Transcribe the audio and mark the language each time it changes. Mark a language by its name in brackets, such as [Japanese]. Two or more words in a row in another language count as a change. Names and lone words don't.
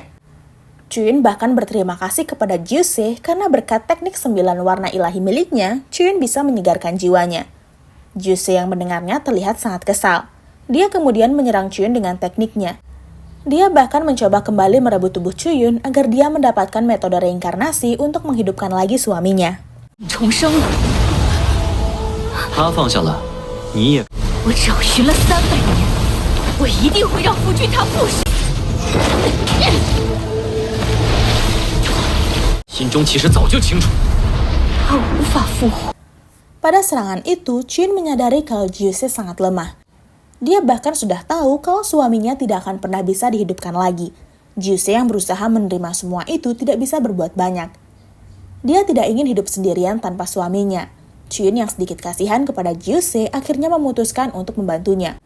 [Indonesian] Chuyun bahkan berterima kasih kepada Jiuse karena berkat teknik 9 warna ilahi miliknya, Chuyun bisa menyegarkan jiwanya. Jiuse yang mendengarnya terlihat sangat kesal. Dia kemudian menyerang Chuyun dengan tekniknya. Dia bahkan mencoba kembali merebut tubuh Chuyun agar dia mendapatkan metode reinkarnasi untuk menghidupkan lagi suaminya. [Chinese] 重生了，他放下了，你也。我找寻了300年，我一定会让福俊他复生。心中其实早就清楚。他无法复活。 [Indonesian] Pada serangan itu, Chuyun menyadari kalau Jiuse sangat lemah. Dia bahkan sudah tahu kalau suaminya tidak akan pernah bisa dihidupkan lagi. Jiuse yang berusaha menerima semua itu tidak bisa berbuat banyak. Dia tidak ingin hidup sendirian tanpa suaminya. Chuyun yang sedikit kasihan kepada Jiuse akhirnya memutuskan untuk membantunya.